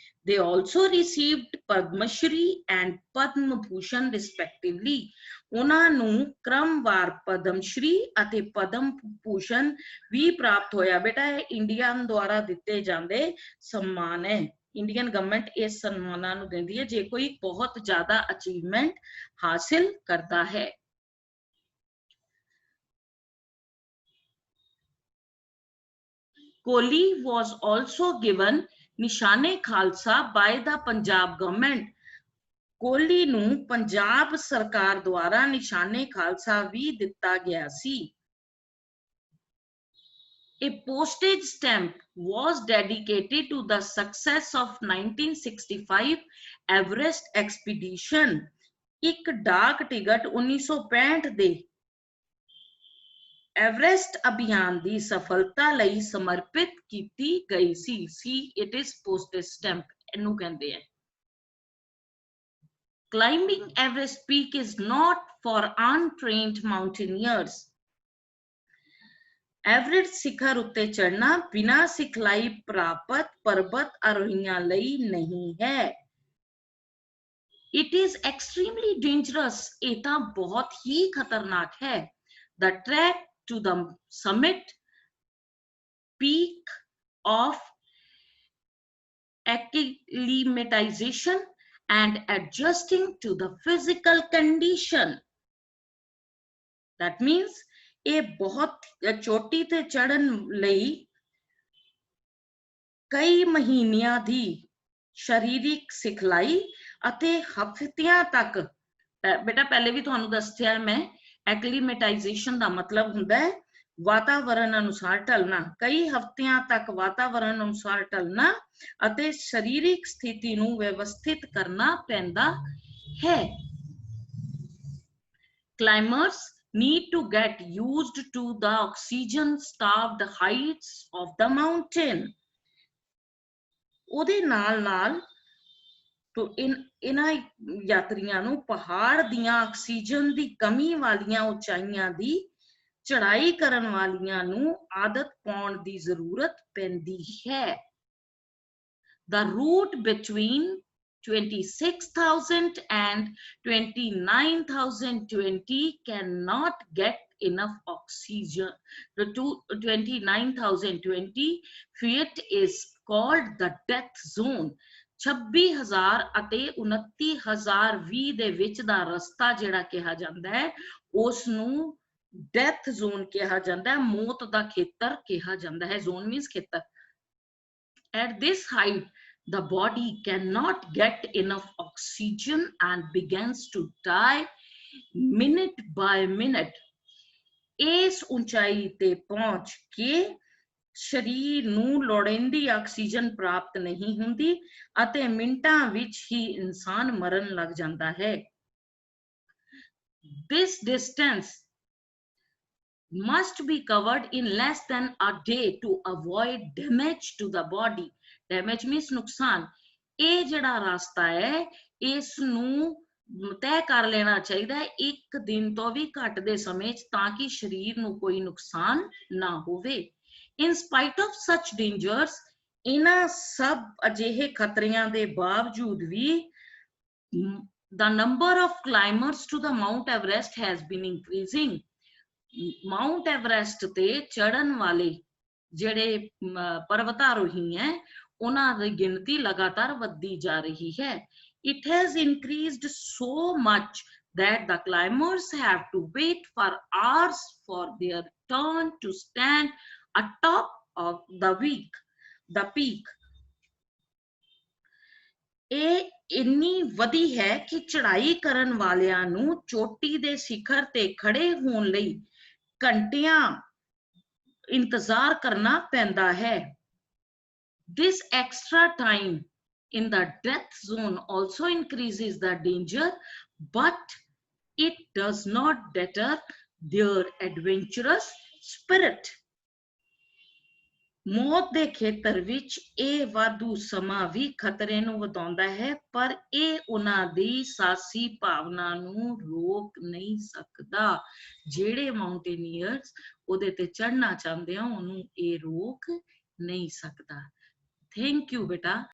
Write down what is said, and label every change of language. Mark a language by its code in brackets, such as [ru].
[en] They also received Padma Shri and Padma Bhushan respectively. [pa] ਉਹਨਾਂ ਨੂੰ ਕ੍ਰਮਵਾਰ ਪਦਮ ਸ਼੍ਰੀ ਅਤੇ ਪਦਮ ਭੂਸ਼ਣ ਵੀ ਪ੍ਰਾਪਤ ਹੋਇਆ। ਬੇਟਾ ਇਹ ਇੰਡੀਆ ਦੁਆਰਾ ਦਿੱਤੇ ਜਾਂਦੇ ਸਨਮਾਨ ਹੈ। ਇੰਡੀਅਨ ਗਵਰਨਮੈਂਟ ਇਸ ਸਨਮਾਨਾਂ ਨੂੰ ਦਿੰਦੀ ਹੈ ਜੇ ਕੋਈ ਬਹੁਤ ਜ਼ਿਆਦਾ ਅਚੀਵਮੈਂਟ ਹਾਸਿਲ ਕਰਦਾ ਹੈ। [en] Kohli was also given Nishane Khalsa by the Punjab government. [pa] Kohli ਨੂੰ ਪੰਜਾਬ ਸਰਕਾਰ ਦੁਆਰਾ ਨਿਸ਼ਾਨੇ ਖਾਲਸਾ ਵੀ ਦਿੱਤਾ ਗਿਆ ਸੀ। [en] A postage stamp was dedicated to the success of 1965 Everest expedition. [pa] ਇੱਕ ਡਾਕ ਟਿਕਟ 1965 ਦੇ ਐਵਰੈਸਟ ਅਭਿਆਨ ਦੀ ਸਫਲਤਾ ਲਈ ਸਮਰਪਿਤ ਕੀਤੀ ਗਈ ਸੀ। [en] See, it is postage stamp [pa] ਇਹਨੂੰ ਕਹਿੰਦੇ ਆ। [en] Climbing Everest peak is not for untrained mountaineers. [pa] Everest ਸਿਖਰ ਉੱਤੇ ਚੜ੍ਹਨਾ ਬਿਨਾਂ ਸਿਖਲਾਈ ਪ੍ਰਾਪਤ ਪਰਬਤ ਆਰੋਹੀਆਂ ਲਈ ਨਹੀਂ ਹੈ। [en] It is extremely dangerous. [pa] ਇਹ ਤਾਂ ਬਹੁਤ ਹੀ ਖਤਰਨਾਕ ਹੈ। [en] The trek to the summit peak of acclimatization and adjusting to the physical condition. That means [pa] ਇਹ ਬਹੁਤ ਚੋਟੀ ਤੇ ਚੜ੍ਹਨ ਲਈ ਕਈ ਮਹੀਨਿਆਂ ਦੀ ਸਰੀਰਕ ਸਿਖਲਾਈ ਅਤੇ ਹਫ਼ਤਿਆਂ ਤੱਕ ਬੇਟਾ ਪਹਿਲੇ ਵੀ ਤੁਹਾਨੂੰ ਦੱਸਿਆ ਮੈਂ ਐਕਲੀਮੇਟਾਈਜੇਸ਼ਨ ਦਾ ਮਤਲਬ ਹੁੰਦਾ ਹੈ ਵਾਤਾਵਰਣ ਅਨੁਸਾਰ ਢਲਣਾ। ਕਈ ਹਫ਼ਤਿਆਂ ਤੱਕ ਵਾਤਾਵਰਣ ਅਨੁਸਾਰ ਢਲਣਾ ਅਤੇ ਸਰੀਰਕ ਸਥਿਤੀ ਨੂੰ ਵਿਵਸਥਿਤ ਕਰਨਾ ਪੈਂਦਾ ਹੈ। [en] Climbers need to get used to the oxygen-starved heights of the mountain. [pa] ਉਹਦੇ ਨਾਲ ਇਹਨਾਂ ਯਾਤਰੀਆਂ ਨੂੰ ਪਹਾੜ ਦੀਆਂ ਆਕਸੀਜਨ ਦੀ ਕਮੀ ਵਾਲੀਆਂ ਉਚਾਈਆਂ ਦੀ ਚੜ੍ਹਾਈ ਕਰਨ ਵਾਲਿਆਂ ਨੂੰ ਆਦਤ ਪਾਉਣ ਦੀ ਜ਼ਰੂਰਤ ਪੈਂਦੀ ਹੈ। [en] The route between 26,000 and 29,020 cannot get enough oxygen. The 29,020 feet is called the death zone. [pa] 26,000 ਅਤੇ 29,020 ਦੇ ਵਿੱਚ ਦਾ ਰਸਤਾ ਜਿਹੜਾ ਕਿਹਾ ਜਾਂਦਾ ਹੈ ਉਸ ਨੂੰ ਡੈਥ ਜ਼ੋਨ ਕਿਹਾ ਜਾਂਦਾ ਹੈ, ਮੌਤ ਦਾ ਖੇਤਰ ਕਿਹਾ ਜਾਂਦਾ ਹੈ। ਜ਼ੋਨ ਮੀਨਸ ਖੇਤਰ। [en] At this height, the body cannot get enough oxygen and begins to die minute by minute. [pa] ਇਸ ਉਚਾਈ ਤੇ ਪਹੁੰਚ ਕੇ ਸਰੀਰ ਨੂੰ ਲੋੜੀਂਦੀ ਆਕਸੀਜਨ ਪ੍ਰਾਪਤ ਨਹੀਂ ਹੁੰਦੀ ਅਤੇ ਮਿੰਟਾਂ ਵਿੱਚ ਹੀ ਇਨਸਾਨ ਮਰਨ ਲੱਗ ਜਾਂਦਾ ਹੈ। [en] This distance must be covered in less than a day to avoid damage to the body. Damage means ਨੁਕਸਾਨ। [pa] ਇਹ ਜਿਹੜਾ ਰਾਸਤਾ ਹੈ ਇਸ ਨੂੰ ਤੈਅ ਕਰ ਲੈਣਾ ਚਾਹੀਦਾ ਹੈ ਇੱਕ ਦਿਨ ਤੋਂ ਵੀ ਘੱਟ ਦੇ ਸਮੇਂ 'ਚ ਤਾਂ ਕਿ ਸਰੀਰ ਨੂੰ ਕੋਈ ਨੁਕਸਾਨ ਨਾ ਹੋਵੇ। [en] In spite of such dangers, [pa] ਇਹਨਾਂ ਸਭ ਅਜਿਹੇ ਖਤਰਿਆਂ ਦੇ ਬਾਵਜੂਦ ਵੀ [en] the number of climbers to the Mount Everest has been increasing. [pa] Mount Everest ਤੇ ਚੜਨ ਵਾਲੇ ਜਿਹੜੇ ਪਰਵਤਾਰੋਹੀ ਹੈ ਉਹਨਾਂ ਦੀ ਗਿਣਤੀ ਲਗਾਤਾਰ ਵੱਧਦੀ ਜਾ ਰਹੀ ਹੈ। [en] It has increased so much that the climbers have to wait for hours for their turn to stand atop of the peak. [pa] ਇਹ ਇੰਨੀ ਵਧੀ ਹੈ ਕਿ ਚੜ੍ਹਾਈ ਕਰਨ ਵਾਲਿਆਂ ਨੂੰ ਚੋਟੀ ਦੇ ਸਿਖਰ ਤੇ ਖੜੇ ਹੋਣ ਲਈ ਘੰਟਿਆਂ ਇੰਤਜ਼ਾਰ ਕਰਨਾ ਪੈਂਦਾ ਹੈ। [en] This extra time in the death zone also increases the danger, but it does not deter their adventurous spirit. [pa] ਮੌਤ ਦੇ ਖੇਤਰ ਵਿੱਚ ਇਹ ਵਾਧੂ ਸਮਾਂ ਵੀ ਖਤਰੇ ਨੂੰ ਵਧਾਉਂਦਾ ਹੈ, ਪਰ ਇਹ ਉਹਨਾਂ ਦੀ ਸਾਹਸੀ ਭਾਵਨਾ ਨੂੰ ਰੋਕ ਨਹੀਂ ਸਕਦਾ। ਜਿਹੜੇ ਮਾਊਂਟੇਨੀਅਰਸ ਉਹਦੇ ਤੇ ਚੜ੍ਹਨਾ ਚਾਹੁੰਦੇ ਆ ਉਹਨੂੰ ਇਹ ਰੋਕ ਨਹੀਂ ਸਕਦਾ। ਥੈਂਕ ਯੂ ਬੇਟਾ।